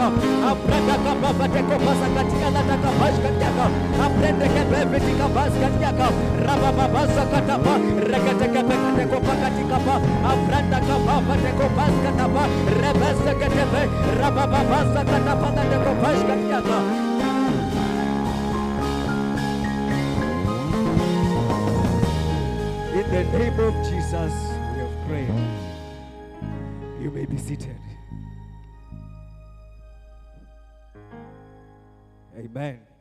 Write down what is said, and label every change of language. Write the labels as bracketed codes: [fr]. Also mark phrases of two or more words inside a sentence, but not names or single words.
[en] Abranda kabava tekopasa katia la takapash katiaka. Abrende kebevete kabas katiaka. Rabababasa katapa rekete kebekete kopaka tikapa. Abranda kabava tekopas katapa. Rebese ketebe rabababasa katapa la tekopash katiaka. In the name of Jesus, we have prayed. You may be seated. Amen.